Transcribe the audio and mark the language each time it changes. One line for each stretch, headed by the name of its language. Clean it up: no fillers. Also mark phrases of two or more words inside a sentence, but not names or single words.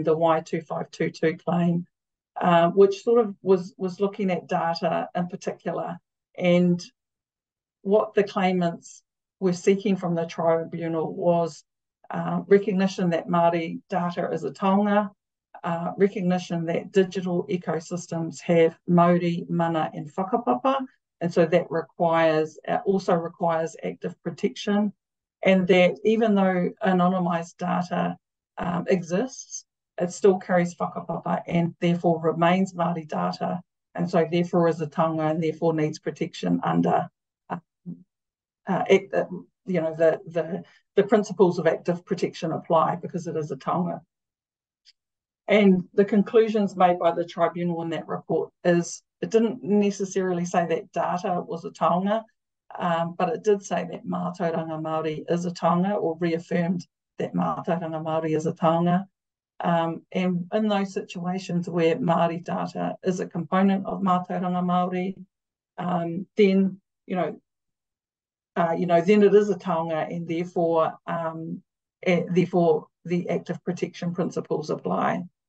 English: the Y2522 claim, which sort of was looking at data in particular, and what the claimants were seeking from the tribunal was recognition that Māori data is a taonga, recognition that digital ecosystems have mauri, mana and whakapapa, and so that also requires active protection, and that even though anonymised data exists, it still carries whakapapa and therefore remains Māori data, and so therefore is a taonga and therefore needs protection under the principles of active protection apply because it is a taonga. And the conclusions made by the tribunal in that report is it didn't necessarily say that data was a taonga, but it did say that
Māori: mātauranga Māori
English: is a taonga, or reaffirmed that
Māori: mātauranga Māori
English: is a taonga. And in those situations where Māori data is a component of
Māori: mātauranga Māori,
English: then then it is a taonga, and therefore the active protection principles apply.